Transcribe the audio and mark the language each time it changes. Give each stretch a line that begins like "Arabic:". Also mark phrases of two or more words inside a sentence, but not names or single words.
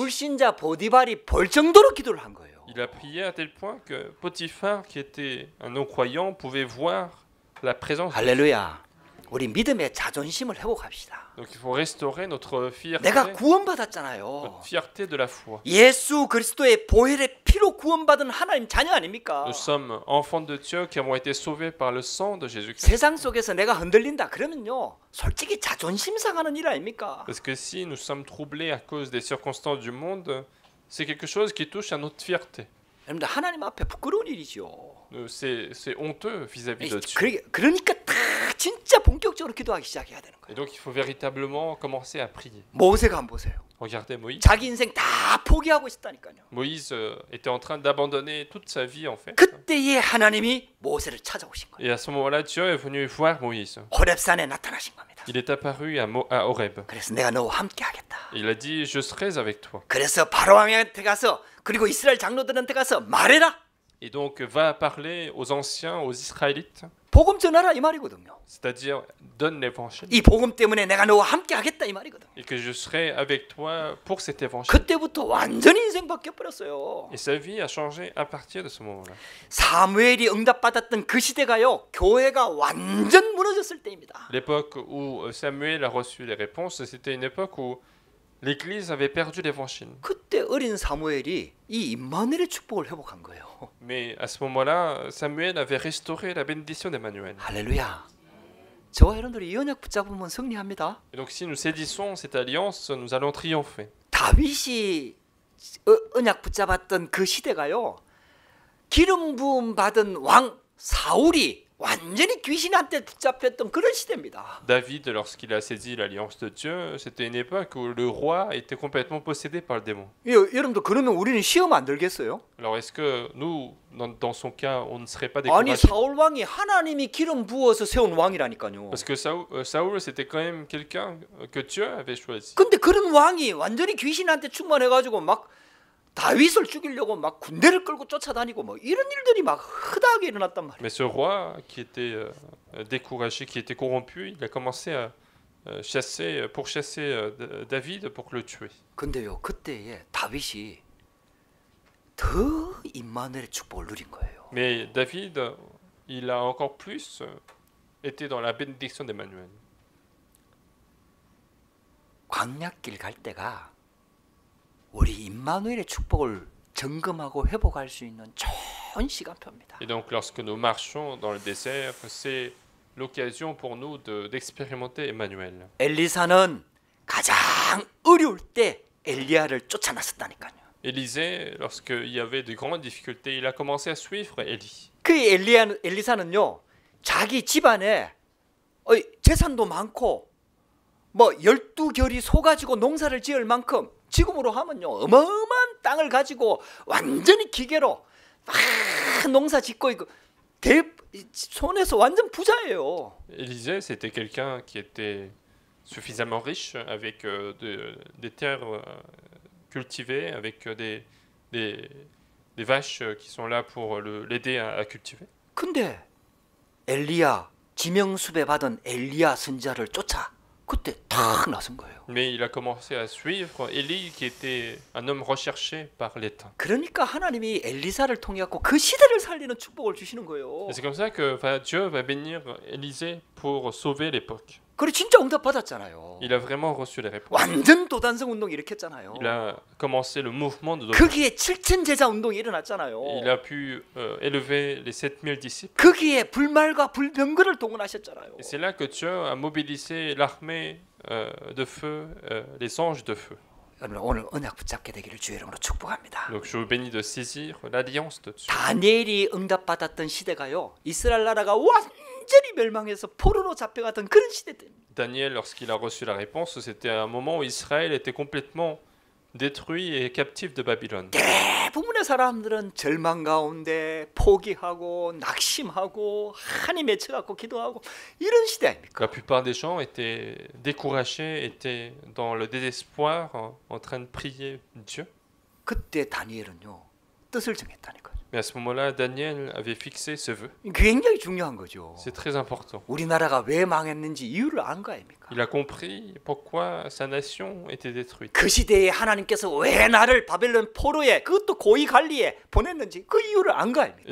Korean: 불신자 보디발이 볼 정도로 기도를 한 거예요.
French: Il a prié à tel point que Potiphar, qui était un non-croyant, pouvait voir la présence de Dieu.
Korean: 할렐루야. 우리 믿음의 자존심을 회복합시다.
French: Donc il faut restaurer notre fierté,
Korean: 내가 구원받았잖아요.
French: notre fierté de la foi.
Korean: 예수 그리스도의 보혈의 피로 구원받은 하나님 자녀 아닙니까?
French: Nous sommes enfants de Dieu qui avons été sauvés par le sang de Jésus-Christ.
Korean: 세상 속에서 내가 흔들린다 그러면요 솔직히 자존심 상하는 일 아닙니까?
French: Parce que si nous sommes troublés à cause des circonstances du monde, c'est quelque chose qui touche à notre fierté.
Korean: 여러분들 하나님 앞에 부끄러운 일이죠.
French: C'est honteux vis-à-vis de Dieu.
Korean: 그러니까 다 진짜 본격적으로 기도하기 시작해야 되는
French: Et
Korean: 거예요.
French: donc il faut véritablement commencer à prier.
Korean: 모세가 한번 보세요.
French: Regardez Moïse.
Korean: 자기 인생 다 포기하고 있었다니까요.
French: Moïse était en train d'abandonner toute sa vie en fait.
Korean: 그때에 하나님이 모세를 찾아오신 거예요.
French: Et à ce moment-là, Dieu est venu voir Moïse.
Korean: 호렙산에 나타나신 겁니다.
French: Il est apparu à Horeb.
Korean: 그래서 내가 너와 함께 하겠다.
French: Il a dit, je serai avec toi.
Korean: 그래서 바로왕한테 가서 그리고 이스라엘 장로들한테 가서 말해라.
French: Et donc va parler aux anciens, aux Israélites,
Korean: 복음 전하라 이 말이거든요.
French: c'est-à-dire donne l'évangile
Korean: 이 복음 때문에 내가 너와 함께 하겠다 이 말이거든요.
French: et que je serai avec toi pour cet évangile.
Korean: 그때부터 완전히 인생 바뀌어 버렸어요.
French: Et sa vie a changé à partir de ce moment-là.
Korean: 사무엘이 응답받았던 그 시대가요. 교회가 완전 무너졌을 때입니다.
French: L'époque où Samuel a reçu les réponses, c'était une époque où l'Église avait perdu l'évangile.
Korean: 그때 어린 사무엘이 이 임마누엘의 축복을 회복한 거예요.
French: Mais à ce moment-là, Samuel avait restauré la bénédiction d'Emmanuel.
Korean: 할렐루야. 저와 여러분들이 이 언약 붙잡으면 승리합니다.
French: Et donc si nous saisissons cette alliance, nous allons triompher.
Korean: 다윗이 언약 붙잡았던 그 시대가요. 기름 부음 받은 왕 사울이 완전히 귀신한테 붙잡혔던 그런 시대입니다.
French: David, lorsqu'il a saisi l'alliance de Dieu, c'était une époque où le roi était complètement possédé par le démon.
Korean: 여러분들 그러면 우리는 시험 안 들겠어요?
French: Alors est-ce que nous, dans son cas, on ne serait pas
Korean: 아니
French: découragé?
Korean: 사울 왕이 하나님이 기름 부어서 세운 왕이라니까요.
French: Parce que Saoul, c'était quand même quelqu'un que Dieu avait choisi.
Korean: 근데 그런 왕이 완전히 귀신한테 충만해가지고 막 다윗을 죽이려고 막 군대를 끌고 쫓아다니고 뭐 이런 일들이 막 흔하게 일어났단 말이에요.
French: Mais ce roi qui était découragé, qui était corrompu, il a commencé à pourchasser David pour le tuer.
Korean: 근데요 그때에 다윗이 더 임마누엘의 축복을 누린 거예요.
French: Mais David, il a encore plus été dans la bénédiction d'Emmanuel.
Korean: 광야길 갈 때가 우리 임마누엘의 축복을 점검하고 회복할 수 있는 좋은 시간표입니다.
French: Et donc lorsque nous marchons dans le désert, c'est l'occasion pour nous d'expérimenter Emmanuel.
Korean: 엘리사는 가장 어려울 때 엘리야를 쫓아났었다니까요.
French: Élisée, lorsqu'il y avait de grandes difficultés, il a commencé à suivre Élie.
Korean: 그 엘리사는요 자기 집안에 재산도 많고 뭐 12결이 소 가지고 농사를 지을 만큼 지금으로 하면요 어마어마한 땅을 가지고 완전히 기계로 막 농사 짓고 있고 손에서 완전 부자예요.
French: Élisée, c'était quelqu'un qui était suffisamment riche avec des terres cultivées, avec des vaches qui sont là pour l'aider à cultiver.
Korean: 근데 엘리야 지명수배 받은 엘리야 선지자를 쫓아 그때 탁 나선 거예요.
French: Mais il a commencé à suivre Élie, qui était un homme recherché par l'État.
Korean: 그러니까 하나님이 엘리사를 통해 갖고 그 시대를 살리는 축복을 주시는 거예요.
French: Et c'est comme ça que Dieu va bénir Élisée pour sauver l'époque.
Korean: 그래 진짜 응답 받았잖아요.
French: Il a vraiment reçu les réponses.
Korean: 완전 도단성 운동 일으켰잖아요.
French: Il a commencé le mouvement de
Korean: 거기에 7천 제자 운동이 일어났잖아요.
French: Il a pu élever les 7000 disciples.
Korean: 거기에 불말과 불병거를 동원하셨잖아요.
French: Et c'est là que Dieu a mobilisé l'armée de feu, les anges de feu.
Korean: 여러분 오늘 언약 붙잡게 되기를 주의 이름으로 축복합니다.
French: Donc je vous bénis de saisir l'alliance de Dieu.
Korean: 다니엘이 응답받았던 시대가요. 이스라엘 나라가 완전히 멸망해서 포로로 잡혀갔던 그런 시대입니다.
French: Daniel, lorsqu'il a reçu la réponse, c'était un moment où Israël était complètement détruit et captif de Babylone.
Korean: 대부분의 사람들은 절망 가운데 포기하고 낙심하고 하나님에 쳐갖고 기도하고 이런 시대 아닙니까?
French: La plupart des gens étaient découragés, étaient dans le désespoir, en train de prier Dieu.
Korean: 그때 다니엘은요 뜻을 정했다니까요.
French: Mais à ce moment-là, Daniel avait fixé ce vœu.
Korean: 굉장히 중요한 거죠.
French: C'est très important.
Korean: 우리나라가 왜 망했는지 이유를 안 거 아닙니까?
French: Il a compris pourquoi sa nation était détruite.
Korean: 그 시대에 하나님께서 왜 나를 바벨론 포로에 그것도 고위 관리에 보냈는지 그 이유를 안 거 아닙니까?